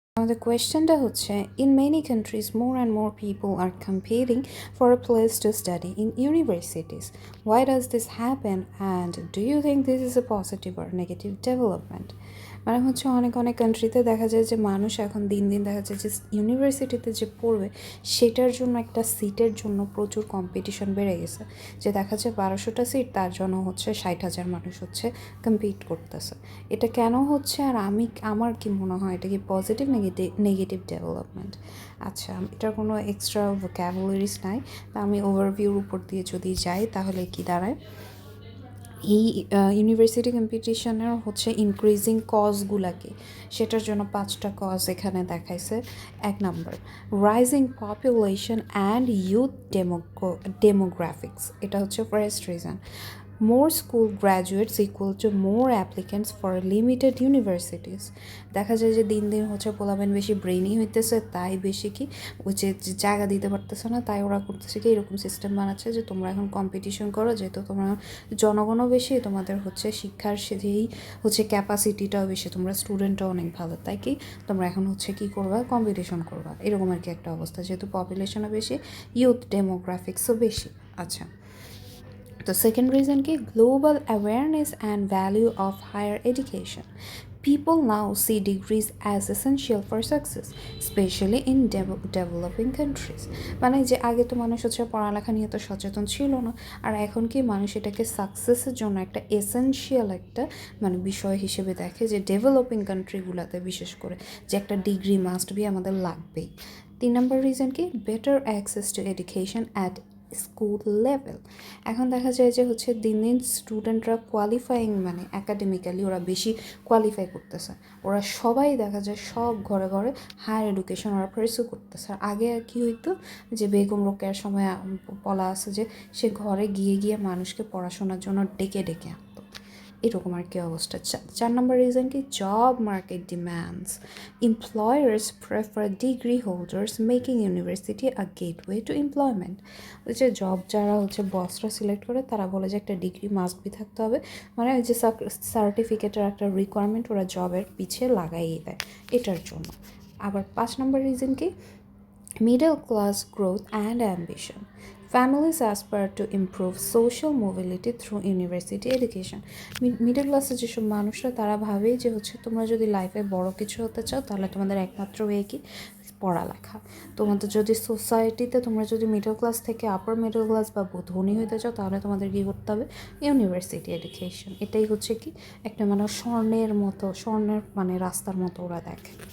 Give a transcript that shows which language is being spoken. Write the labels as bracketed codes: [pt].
[en] The [bn] কোয়েশ্চেনটা হচ্ছে [en] in many countries more and more people are competing for a place to study in universities. Why does this happen and do you think this is a positive or negative development? [bn] মানে হচ্ছে অনেক অনেক কান্ট্রিতে দেখা যায় যে মানুষ এখন দিন দিন দেখা যায় যে ইউনিভার্সিটিতে যে পড়বে সেটার জন্য একটা সিটের জন্য প্রচুর কম্পিটিশন বেড়ে গেছে, যে দেখা যায় 1200টা সিট তার জন্য হচ্ছে 60,000 মানুষ হচ্ছে কম্পিট করতেছে। এটা কেন হচ্ছে আর আমার কি মনে হয় এটা কি পজিটিভ নেগেটিভ ডেভেলপমেন্ট? আচ্ছা, এটার কোনো এক্সট্রা ভোক্যাবুলারিজ নাই, তা আমি ওভারভিউর উপর দিয়ে যদি যাই তাহলে কি দাঁড়ায়, এই ইউনিভার্সিটি কম্পিটিশনের হচ্ছে ইনক্রিজিং কজগুলাকে, সেটার জন্য 5টা কজ এখানে দেখাইছে। [en] 1 number, rising population and youth demographics, [bn] এটা হচ্ছে [en] First reason. more school graduates equal to more applicants for limited universities। [bn] দেখা যায় যে দিন দিন হচ্ছে পোলাবেন বেশি ব্রেইনি হইতেছে, তাই বেশি কি ওই যে জায়গা দিতে পারতেছে না, তাই ওরা করতেছে কি এরকম সিস্টেম বানাচ্ছে যে তোমরা এখন কম্পিটিশন করো, যেহেতু তোমরা জনগণও বেশি, তোমাদের হচ্ছে শিক্ষার যেই হচ্ছে ক্যাপাসিটিটাও বেশি, তোমরা স্টুডেন্টও অনেক ভালো, তাই কি তোমরা এখন হচ্ছে কি করবা, কম্পিটিশন করবা, এরকম আর কি একটা অবস্থা, যেহেতু পপুলেশনও বেশি, ইউথ ডেমোগ্রাফিক্সও বেশি। [en] আচ্ছা, the second reason is global awareness and value of higher education. People now see degrees as essential for success, especially in developing countries. [bn] মানে যে আগে তো মানুষ হচ্ছে পড়ালেখা নিয়ে তো সচেতন ছিল না, আর এখন কি মানুষ এটাকে সাকসেসের জন্য একটা এসেনশিয়াল একটা মানে বিষয় হিসেবে দেখে, যে ডেভেলপিং কান্ট্রিগুলোতে বিশেষ করে যে একটা ডিগ্রি মাস্ট বি আমাদের লাগবেই। [en] 3 number reason কি better access to education at school level. [bn] এখন দেখা যায় যে হচ্ছে দিন দিন স্টুডেন্টরা কোয়ালিফাইং মানে একাডেমিক্যালি ওরা বেশি কোয়ালিফাই করতেছে, ওরা সবাই দেখা যায় সব ঘরে ঘরে হায়ার এডুকেশন ওরা পারসিউ করতেছে। আর আগে আর কি হইতো যে বেগম রোকেয়ার সময় বলা আছে যে সে ঘরে গিয়ে গিয়ে মানুষকে পড়াশোনার জন্য ডেকে ডেকে আনতো, এরকম আর কি অবস্থা। [en] 4 number reason কি job market demands, employers prefer degree holders making university a gateway to employment. [bn] ওই যে জব যারা হচ্ছে বসরা সিলেক্ট করে তারা বলে যে একটা ডিগ্রি মাস্ট বি থাকতে হবে, মানে ওই যে সার্টিফিকেটের একটা রিকোয়ারমেন্ট ওরা জবের পিছিয়ে লাগাইয়ে দেয় এটার জন্য। [en] আবার 5 number reason কি middle class growth and ambition. Families aspire to improve social mobility through university education. [bn] Middle ক্লাসের যেসব মানুষরা তারা ভাবে যে হচ্ছে তোমরা যদি লাইফে বড় কিছু হতে চাও তাহলে তোমাদের একমাত্র ওয়ে কি পড়ালেখা। তোমাদের যদি সোসাইটিতে তোমরা যদি মিডল ক্লাস থেকে আপার মিডল ক্লাস বা ধনী হতে চাও তাহলে তোমাদের কী করতে হবে, ইউনিভার্সিটি এডুকেশন। এটাই হচ্ছে কি একটা মানে স্বর্ণের মানে রাস্তার মতো ওরা দেখে।